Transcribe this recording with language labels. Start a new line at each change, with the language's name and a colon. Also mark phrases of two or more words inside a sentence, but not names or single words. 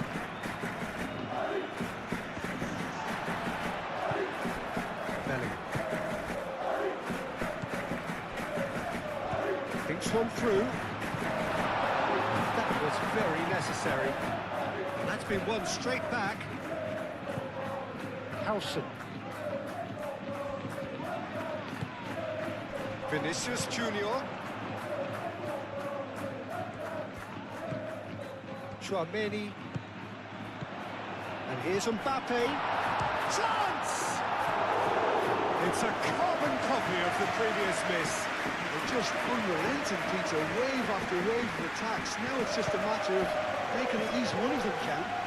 English: Bellingham. Thinks one through. That was very necessary. And that's been won straight back. Howson. Vinicius Junior. Tchouaméni. And here's Mbappe. Chance! It's a carbon copy of the previous miss. They're just unrelenting, Peter, wave after wave of attacks. Now it's just a matter of making at least one of them count.